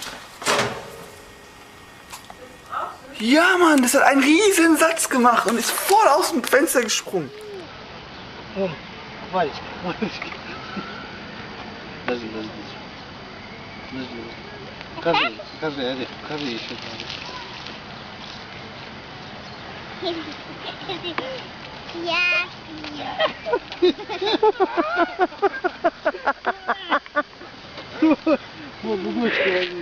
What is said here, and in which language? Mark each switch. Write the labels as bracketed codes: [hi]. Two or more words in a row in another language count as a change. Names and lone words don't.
[de] Ja, Mann, das hat einen riesen Satz gemacht und ist voll aus dem Fenster gesprungen. [ru] Oh, мальчик. Подожди. Покажи, Олег, покажи еще. Вот, дочки возьми.